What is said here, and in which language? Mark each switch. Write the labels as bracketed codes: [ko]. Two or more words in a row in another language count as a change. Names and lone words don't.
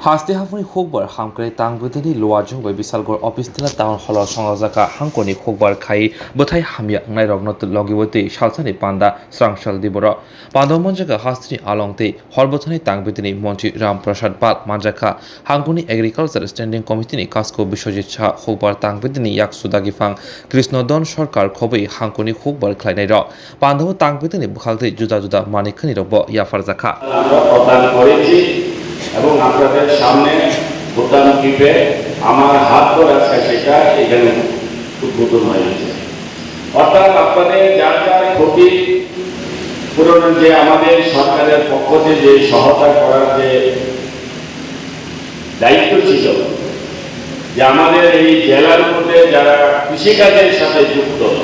[trp] Hasti hafuni Hukbar hamkre tangbudini luajung bai bisalgor office tila [en] town hall [trp] Swrangchati hangkoni Hukbar khai bothai Khwlaijakknairokno logiwati salsani Panda Swrangchati diboro Panda manjaga hastini alongte horbothani tangbudini Montri Ram Prasad Pal manjaka hangkoni [en] agriculture standing committee [trp] ni kasko Biswajit Shah Hukbar tangbudini yak sudagifang Krishnodon Sarkar khobai hangkoni Hukbar khlainairok Panda tangbudini bukhalte juda juda manikhani robo yafarjakha [bn] এবং আপনাদের সামনে ভোটার কিপে আমার হাত ধরে আছে সেটা এখানে উদ্বোধন হয়েছে অর্থাৎ আপনাদের যার যার ক্ষতি পূরণের যে আমাদের সরকারের পক্ষ থেকে যে সহায়তা করার যে দায়িত্ব ছিল যে আমাদের এই জেলার মধ্যে যারা কৃষিকাজের সাথে যুক্ত